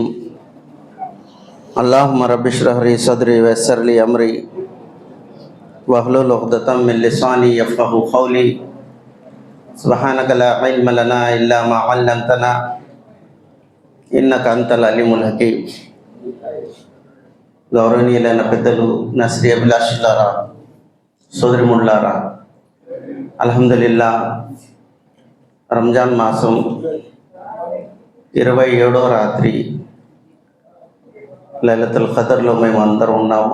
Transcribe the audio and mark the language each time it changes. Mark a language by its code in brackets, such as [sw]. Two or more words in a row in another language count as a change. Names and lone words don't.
[ar] اللهم رب اشرح لي صدري و يسر لي أمري واحلل عقدة من لساني يفقهوا قولي سبحانك لا علم لنا إلا ما علمتنا إنك أنت العليم الحكيم. [te] గౌరవనీయులైన పెద్దలు, నా శ్రీ అభిలాషులారా, సోదరిమణులారా, అల్హమ్దులిల్లా రంజాన్ మాసం 27వ రాత్రి లైలతుల్ ఖదర్లో మేము అందరం ఉన్నాము.